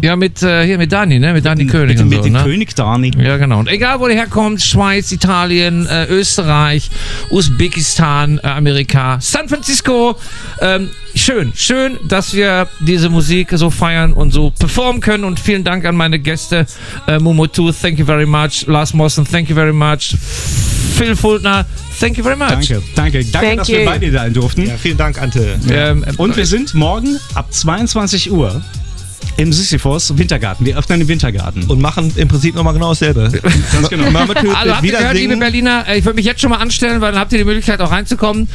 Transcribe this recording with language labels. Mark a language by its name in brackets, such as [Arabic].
[German] Ja, mit Dani, ne? Mit Dani König. König Dani. Ja, genau. Und egal, wo der herkommt, Schweiz, Italien, Österreich, Usbekistan, Amerika, San Francisco. Schön, dass wir diese Musik so feiern und so performen können. Und vielen Dank an meine Gäste. [English] Mumutu, thank you very much. Lars Mossen, thank you very much. Phil Fultner, thank you very much. [German] Danke, dass wir bei dir sein durften. Ja, vielen Dank, Ante. Und wir sind morgen ab 22 Uhr im Sisyphos Wintergarten. Wir öffnen den Wintergarten. Und machen im Prinzip nochmal genau dasselbe. Ganz genau. Mama Tür, also habt ihr gehört, liebe Berliner, ich würde mich jetzt schon mal anstellen, weil dann habt ihr die Möglichkeit auch reinzukommen.